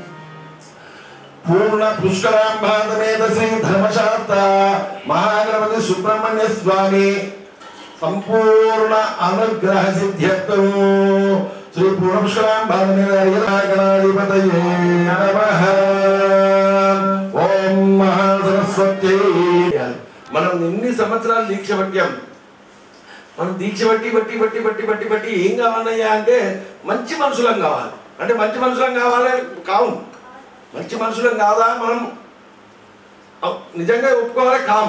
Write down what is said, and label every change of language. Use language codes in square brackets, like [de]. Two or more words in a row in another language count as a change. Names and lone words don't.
[sa] पूर्ण पुष्करां भागमेत श्री धर्मशास्त्र महागणपति सुब्रह्मण्य स्वामी संपूर्ण अनुग्रह सिद्ध्यर्थं श्री पूर्ण पुष्करां भागमेत नमः. ओम महासरस्वती. [te] మనం ఎన్ని సంవత్సరాలు దీక్ష పట్టాం, మనం దీక్ష బట్టి ఏం కావాలయ్యా అంటే మంచి మనుషులం కావాలి. అంటే మంచి మనుషులం కావాలి కావు, మంచి మనుషులం కాదా మనం నిజంగా ఒప్పుకోవాలి కాము.